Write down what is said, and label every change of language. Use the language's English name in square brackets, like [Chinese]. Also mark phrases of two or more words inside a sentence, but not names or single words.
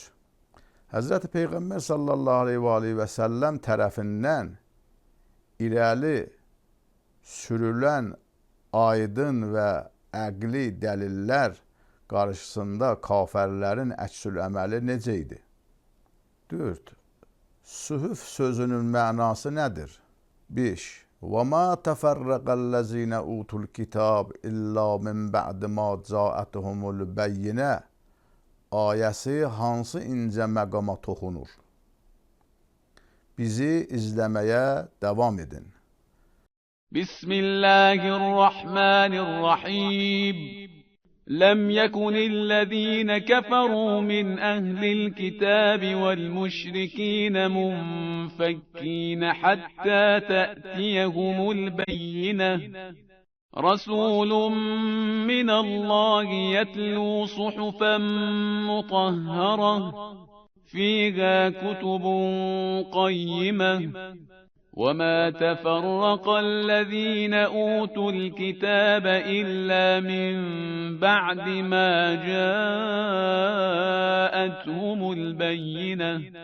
[Azerbaijani] Həzrəti Peyğəmbər [Arabic] صلى الله عليه وسلم [Azerbaijani] tərəfindən irəli sürülən aydın və əqli dəlillər qarşısında kafirlərin əksül əməli necə idi? 4. Suhuf sözünün mənası nədir? 5. [Arabic] وَمَا تَفَرَّقَ الَّذِينَ أُوتُوا الْكِتَابَ إِلَّا مِنْ بَعْدِ مَا جَاءَتْهُمُ الْبَيِّنَةُ [Azerbaijani] ayəsi hansı incə məqama toxunur? Bizi izləməyə davam edin. Bismillahirrahmanirrahim. [Arabic] لم يكن الذين كفروا من أهل الكتاب والمشركين منفكين حتى تأتيهم البينة رسول من الله يتلو صحفا مطهرة فيها كتب قيمة وما تفرق الذين أوتوا الكتاب إلا من بعد ما جاءتهم البينة.